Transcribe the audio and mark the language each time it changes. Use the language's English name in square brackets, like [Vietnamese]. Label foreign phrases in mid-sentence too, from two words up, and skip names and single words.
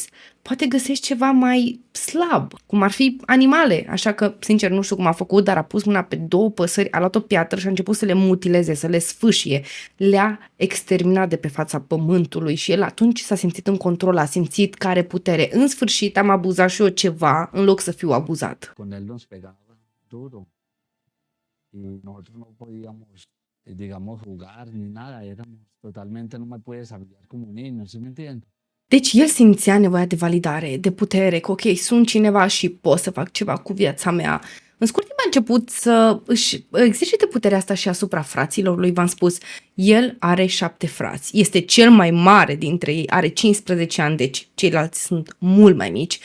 [Romanian] Poate găsești ceva mai slab, cum ar fi animale, așa că, sincer, nu știu cum a făcut, dar a pus mâna pe 2 păsări, a luat o piatră și a început să le mutileze, să le sfâșie, le-a exterminat de pe fața pământului și el atunci s-a simțit în control, a simțit că are putere. În sfârșit am abuzat și eu ceva, în loc să fiu abuzat. [Spanish] Y nosotros no podíamos, digamos, jugar ni nada, éramos totalmente, no me puedes hablar como niños, ¿sí me entiendes? [Romanian] Deci el simțea nevoia de validare, de putere, că ok, sunt cineva și pot să fac ceva cu viața mea. În scurt timp a început să își exercite puterea asta și asupra fraților lui. V-am spus, el are 7 frați. Este cel mai mare dintre ei, are 15 ani, deci ceilalți sunt mult mai mici.